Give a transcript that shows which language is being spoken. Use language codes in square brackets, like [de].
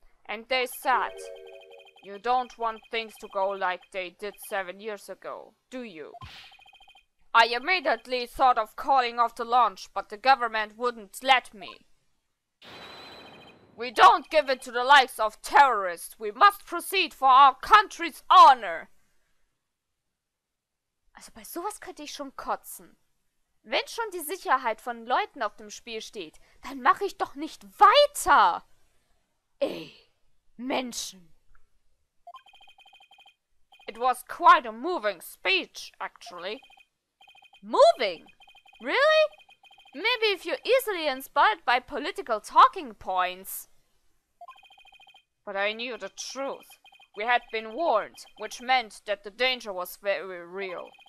[en] And they said, you don't want things to go like they did 7 years ago, do you? I immediately thought of calling off the launch, but the government wouldn't let me. We don't give it to the likes of terrorists. We must proceed for our country's honor. [de] Also bei sowas könnte ich schon kotzen. Wenn schon die Sicherheit von Leuten auf dem Spiel steht, dann mache ich doch nicht weiter. Ey, Menschen. [en] It was quite a moving speech, actually. Moving? Really? Maybe if you're easily inspired by political talking points. But I knew the truth. We had been warned, which meant that the danger was very real.